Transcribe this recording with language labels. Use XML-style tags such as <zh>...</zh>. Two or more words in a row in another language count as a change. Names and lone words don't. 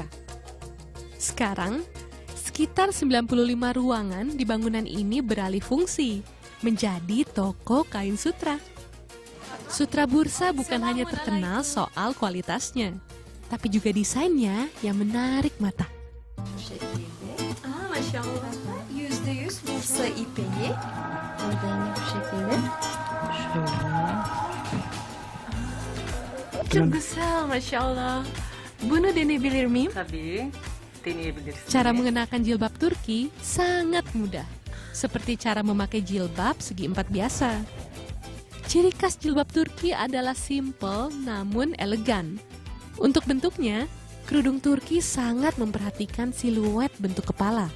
<id>Sekarang, sekitar 95 ruangan di bangunan ini beralih fungsi menjadi toko kain sutra. Sutra Bursa bukan hanya terkenal soal kualitasnya, tapi juga desainnya yang menarik mata.</id> <tr>%100 Bursa İpeği. Modelini bu şekilde. Çok güzel,</tr> <ar>ما شاء الله.</ar> <tr>Bunu deneyebilir miyim? Tabii deneyebilirsiniz.</tr> <id>Cara mengenakan jilbab Turki sangat mudah, seperti cara memakai jilbab segi empat biasa. Ciri khas jilbab Turki adalah simple namun elegan. Untuk bentuknya, kerudung Turki sangat memperhatikan siluet bentuk kepala.</id>